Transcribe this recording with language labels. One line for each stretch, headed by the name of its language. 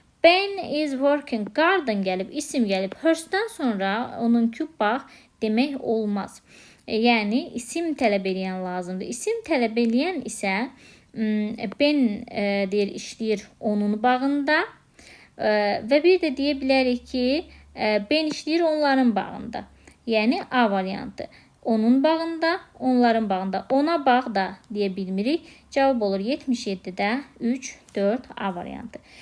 English: Ben is working.
Azerbaijani: Garden gəlib, isim gəlib. Hers'dən sonra onunki bax demək olmaz. Yəni isim tələb edən lazımdır. İsim tələb edən isə ben deyir işləyir onun bağında və bir də deyə bilərik ki, ben işləyir onların bağında. Yəni A variantı. Onun bağında, onların bağında. Ona bağ da deyə bilmirik. Cavab olur 77'də 3, 4 A variantı.